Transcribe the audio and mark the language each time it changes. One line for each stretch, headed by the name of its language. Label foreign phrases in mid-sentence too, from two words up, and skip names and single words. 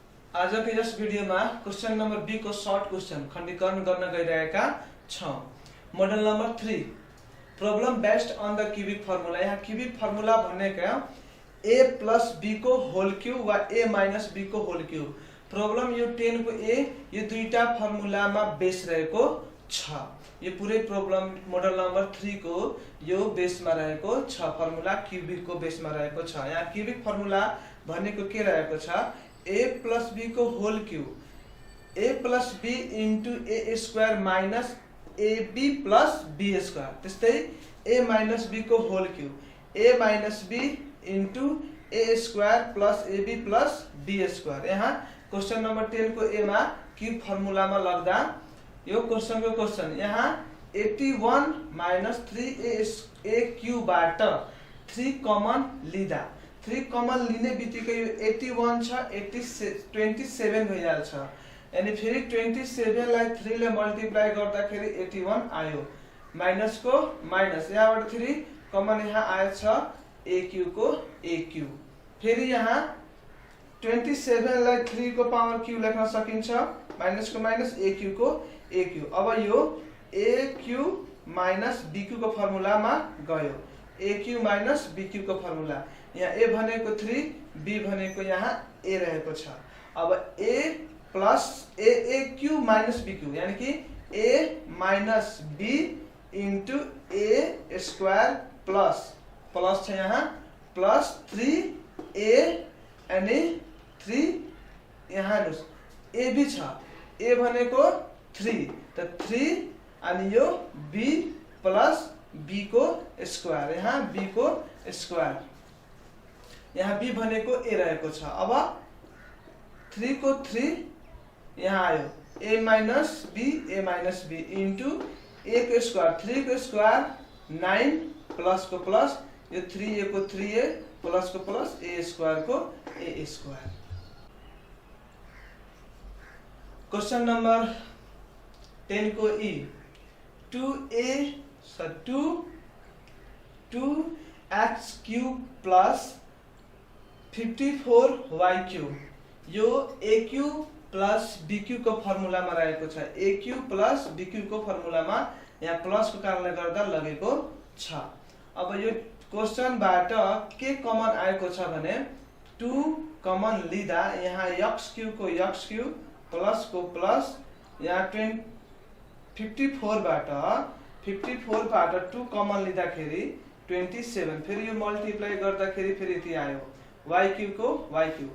Nepali: आज के यस भिडियो में
English: question number B
Nepali: को
English: short question
Nepali: खंडीकरण गर्न गइरहेका छौं।
English: model number 3 problem based on the cubic formula.
Nepali: यहाँ
English: cubic formula
Nepali: भनेको
English: a plus b
Nepali: को
English: whole cube
Nepali: वा
English: a minus b
Nepali: को
English: whole cube.
Nepali: प्रॉब्लम यो 10 को a यो दुईटा फर्मुला में बेस रहेको छ। यो पूरे प्रॉब्लम
English: model number 3
Nepali: को यो बेस में रहेको छ,
English: formula cubic
Nepali: को बेस में रहेको छ। यहाँ
English: cubic formula
Nepali: भनेको के रहेको छ,
English: a plus b
Nepali: को
English: whole cube, a plus b into a square minus ab plus b square.
Nepali: त्यस्तै
English: a minus b
Nepali: को
English: whole cube, a minus b into a square plus ab plus b square.
Nepali: यहाँ
English: question number 10
Nepali: को a में
English: cube formula
Nepali: में लग्दा यो क्वेश्चन को क्वेश्चन यहाँ
English: 81 minus 3a cube
Nepali: बाट 3 कमन लिदा, 3 कमन लिने बित्तिकै यो 81 छ 27 भइहाल्छ। यानी फेरि 27 लाई 3 ले मल्टिप्लाई गर्दाखेरि 81 आयो, माइनस को माइनस, यहाँबाट 3 कमन यहाँ आएछ
English: a cube
Nepali: को
English: a cube.
Nepali: फेरि यहाँ 27 लाई 3 को
English: power cube
Nepali: लेख्न सकिन्छ, माइनस को माइनस
English: a cube
Nepali: को
English: a cube.
Nepali: अब यो
English: a cube minus b cube
Nepali: को फर्मुला में गयो,
English: a cube minus b cube
Nepali: को फर्मुला। यहाँ a भनेको 3, b भनेको यहाँ a रहेको छ। अब
English: a plus a cube minus b cube,
Nepali: यानी कि
English: a minus b into a square plus plus
Nepali: छ यहाँ
English: plus 3a
Nepali: यानी 3 यहाँ a भी छ, a भनेको 3 तो 3 अनि यो
English: b plus b
Nepali: को स्क्वायर, यहाँ b को स्क्वायर, यहाँ b भनेको a रहेको छ। अब 3 को 3 यहाँ आयो
English: a minus b into a
Nepali: को स्क्वायर, 3 को स्क्वायर 9 प्लस को प्लस, यो 3a को 3a प्लस को प्लस
English: a square
Nepali: को
English: a square. question number 10
Nepali: को
English: e 2x cube plus 54y cube,
Nepali: यो
English: a cube plus b cube
Nepali: को फर्मुला में रहेको छ।
English: a cube plus b cube
Nepali: को फर्मुला में यहाँ प्लस को कारणले गर्दा लगेको छ। अब यो क्वेश्चन बाट के कमन आएको छ भने 2 कमन लिदा यहाँ
English: x cube
Nepali: को
English: x cube
Nepali: प्लस को प्लस, यहाँ 54 बाट 2 कमन लिँदाखेरि 27, फेरि यो मल्टिप्लाई गर्दाखेरि फेरि यति आयो
English: y cube
Nepali: को
English: y cube.